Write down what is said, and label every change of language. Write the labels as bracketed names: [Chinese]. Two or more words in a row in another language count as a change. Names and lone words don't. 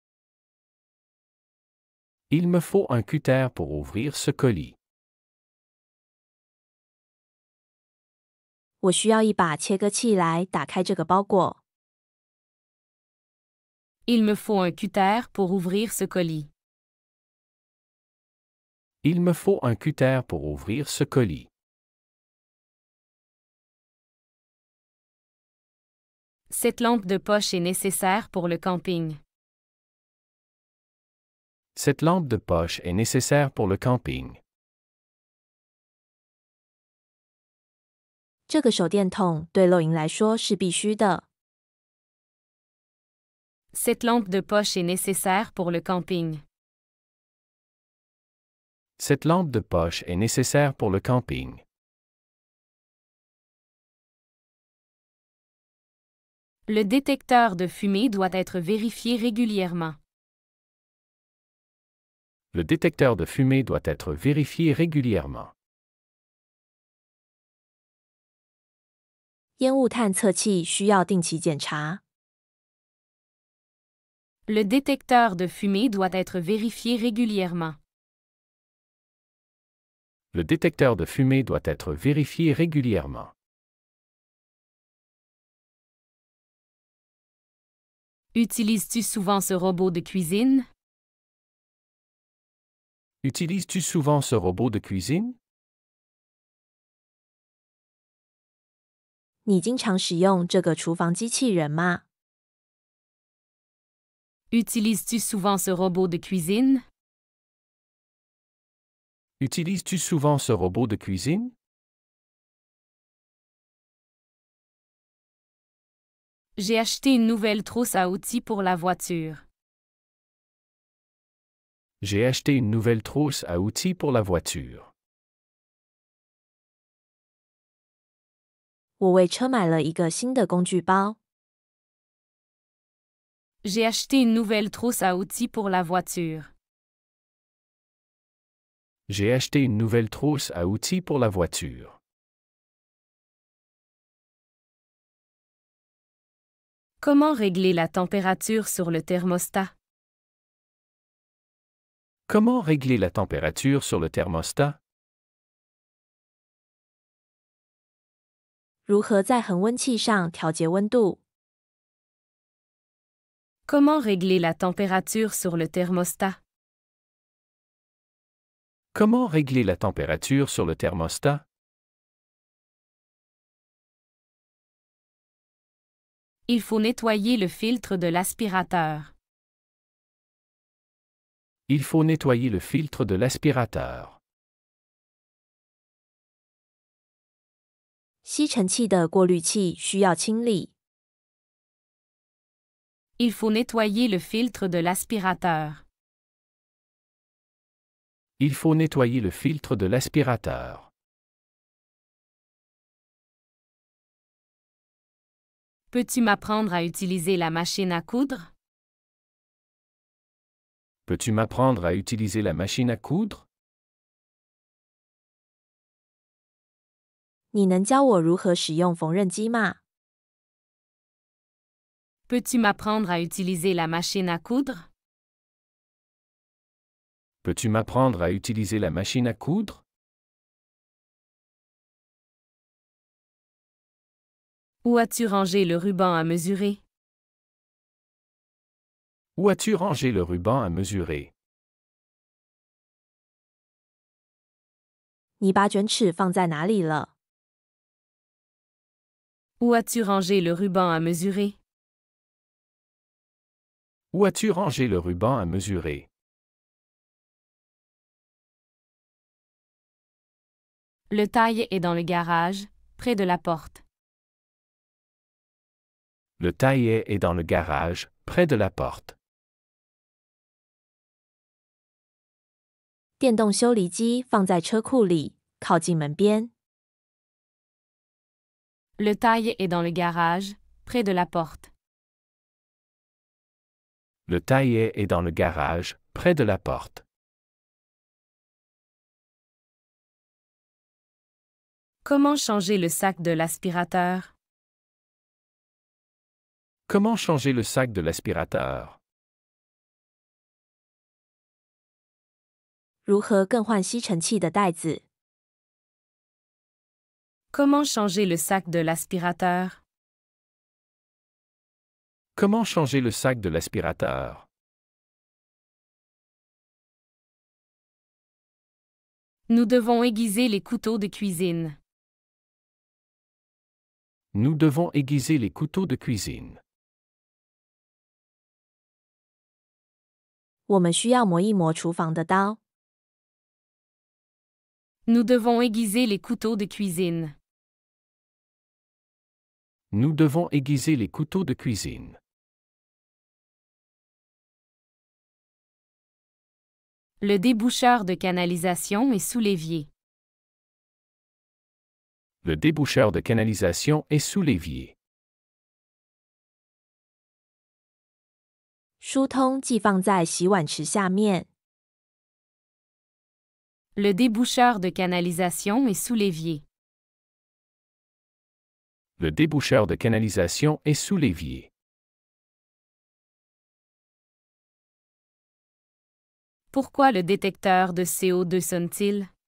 [French] Il me faut un cutter pour ouvrir ce colis. [Chinese] 我需要一把切割器来打开这个包裹。 [French] Il me faut un cutter pour ouvrir ce colis. Il me faut un cutter pour ouvrir ce colis. Cette lampe de poche est nécessaire pour le camping. Cette lampe de poche est nécessaire pour le camping. [Chinese] 这个手电筒对露营来说是必须的。 [French] Cette lampe de poche est nécessaire pour le camping. Cette lampe de poche est nécessaire pour le camping. Le détecteur de fumée doit être vérifié régulièrement. Le détecteur de fumée doit être vérifié régulièrement. [Chinese] 烟雾探测器需要定期检查。 [French] Le détecteur de fumée doit être vérifié régulièrement. Le détecteur de fumée doit être vérifié régulièrement. Utilises-tu souvent ce robot de cuisine? Utilises-tu souvent ce robot de cuisine? [Chinese] 你经常使用这个厨房机器人吗？ [French] Utilises-tu souvent ce robot de cuisine? Utilises-tu souvent ce robot de cuisine? J'ai acheté une nouvelle trousse à outils pour la voiture. J'ai acheté une nouvelle trousse à outils pour la voiture. [Chinese] 我为车买了一个新的工具包。 [French] J'ai acheté une nouvelle trousse à outils pour la voiture. J'ai acheté une nouvelle trousse à outils pour la voiture. Comment régler la température sur le thermostat? Comment régler la température sur le thermostat? [Chinese] 如何在恒温器上调节温度？ [French] Comment régler la température sur le thermostat? Comment régler la température sur le thermostat? Il faut nettoyer le filtre de l'aspirateur. Il faut nettoyer le filtre de l'aspirateur. [Chinese] 吸尘器的过滤器需要清理。 [French] Il faut nettoyer le filtre de l'aspirateur. Il faut nettoyer le filtre de l'aspirateur. Peux-tu m'apprendre à utiliser la machine à coudre? Peux-tu m'apprendre à utiliser la machine à coudre? [Chinese] 你能教我如何使用缝纫机吗？ [French] Peux-tu m'apprendre à utiliser la machine à coudre? Peux-tu m'apprendre à utiliser la machine à coudre? Où as-tu rangé le ruban à mesurer? Où as-tu rangé le ruban à mesurer? [Chinese] 你把卷尺放在哪里了？ [French] Où as-tu rangé le ruban à mesurer? Où as-tu rangé le ruban à mesurer? Le taille est dans le garage, près de la porte. Le taillet est dans le garage, près de la porte. [Chinese] 电动修理机放在车库里，靠近门边。 [French] Le taille est dans le garage, près de la porte. Le taillet est dans le garage, près de la porte. Comment changer le sac de l'aspirateur? Comment changer le sac de l'aspirateur? [Chinese] 如何更换吸尘器的带子？ [French] Comment changer le sac de l'aspirateur? Comment changer le sac de l'aspirateur? Nous devons aiguiser les couteaux de cuisine. Nous devons aiguiser les couteaux de cuisine. [Chinese] 我们需要磨一磨厨房的刀。 [French] Nous devons aiguiser les couteaux de cuisine. Nous devons aiguiser les couteaux de cuisine. Le déboucheur de canalisation est sous l'évier. Le déboucheur de canalisation est sous l'évier. [Chinese] 疏通寄放在洗碗池下面。 [French] Le déboucheur de canalisation est sous l'évier. Le déboucheur de canalisation est sous l'évier. Pourquoi le détecteur de CO2 sonne-t-il?